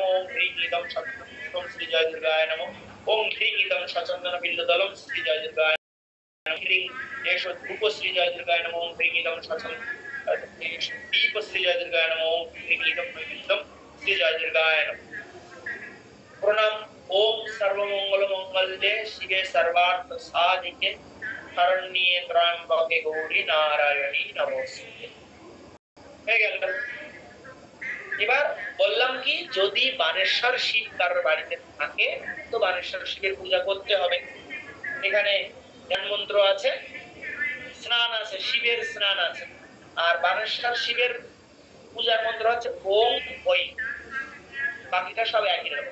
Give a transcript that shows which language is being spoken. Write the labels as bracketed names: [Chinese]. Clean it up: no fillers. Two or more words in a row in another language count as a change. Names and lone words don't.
[Sanskrit] ওং হ্রিং ইদম সত্যম শ্রী জয় দুর্গায় নমঃ। ওং হ্রিং ইদম সচন্দন বিল্লদলম শ্রী জয় দুর্গায় নমঃ। হ্রিং এষ ধূপ শ্রী জয় দুর্গায় নমঃ। ওং হ্রিং ইদম সচন্দন দীপ শ্রী জয় দুর্গায় নমঃ। ওং হ্রিং ইদম নৈবেদ্যম শ্রী জয় দুর্গায় নমঃ। প্রণাম। ওম সর্বমঙ্গল মঙ্গলে শিবে সর্বার্থ সাধিকে শরণ্যে ত্র্যম্বকে গৌরী নারায়ণী নমস্তুতে। [Bangla] হয়ে গেল। এবার বললাম কি, যদি বানেশ্বর শিব কারোর বাড়িতে থাকে তো বানেশ্বর শিবের পূজা করতে হবে। এখানে ধ্যান মন্ত্র আছে, স্নান আছে, শিবের স্নান আছে। আর বানেশ্বর শিবের পূজার মন্ত্র হচ্ছে ওম ওই, বাকিটা সব একই রকম।